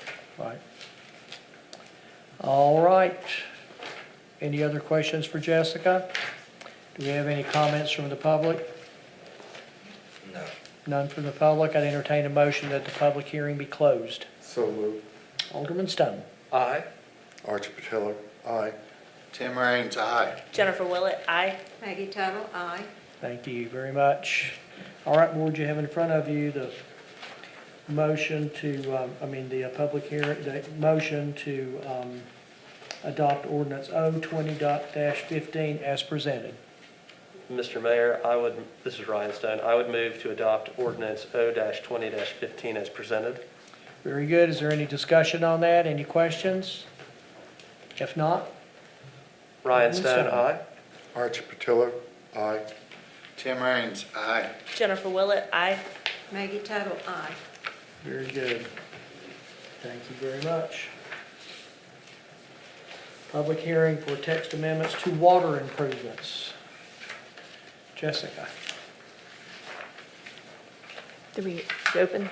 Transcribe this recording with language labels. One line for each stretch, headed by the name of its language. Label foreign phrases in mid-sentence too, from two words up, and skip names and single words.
English: Right. All right. Any other questions for Jessica? Do we have any comments from the public? No. None from the public. I'd entertain a motion that the public hearing be closed. So moved. Alderman Stone. Aye. Archie Patillo, aye. Tim Raines, aye. Jennifer Willett, aye. Maggie Tuttle, aye. Thank you very much. All right, board, you have in front of you the motion to, the public hearing, the motion to adopt ordinance O20-15 as presented. Mr. Mayor, this is Ryan Stone, I would move to adopt ordinance O-20-15 as presented. Very good. Is there any discussion on that? Any questions? If not, Ryan Stone, aye. Archie Patillo, aye. Tim Raines, aye. Jennifer Willett, aye. Maggie Tuttle, aye. very good. Thank you very much. Public hearing for text amendments to water improvements. Jessica. Did we open?